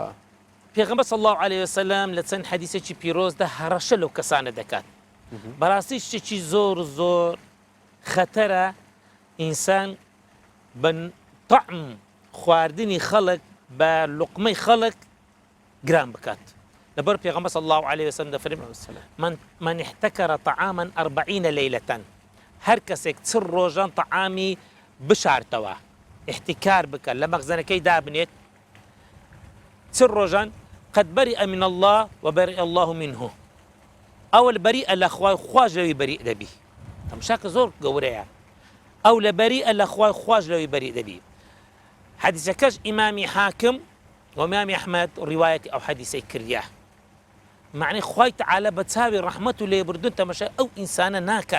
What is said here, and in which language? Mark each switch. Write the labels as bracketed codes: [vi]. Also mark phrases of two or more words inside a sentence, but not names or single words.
[ckb] پێغەمبەر [ar] صلی الله عليه وسلم [ckb] لە چەند حەدیثێکی پیرۆزدا هەڕەشە لەو کەسانە دەکات. بەڕاستی شتێکی زۆر خەتەرە ئینسان بە طعم خواردنی خەڵک بە لوقمەی خەڵک گران بکات. لەبەر پێغەمبەر [ar] صلی الله عليه وسلم [ckb] دەفەرمێت [ar] من احتكر طعاما 40 ليلة [ckb] هەر کەسێک چل ڕۆژان طعامی بشارتەوە احتیکار بکە لە مەخزەنەکەی دابنێت چل ڕۆژان [ar] قد برئ من الله وبرئ الله منه [ckb] ئەوە لە بەریئە لە خوای خواش لەوی بەریء دەبی. تەماشاکە زۆر گەورەیە ئەو لە بەریئە لە خوای خواش لەوی بەریء دەبی. حەدیثەکەش ئیمامی حاکم و ئیمامی ئەحمەد ڕیوایەتی ئەو حەدیثەی کردیە. معنی خوای تەعالە بە چاوی ڕەحمەت و لێبوردن تەماشای ئەو ئینسانە ناکات.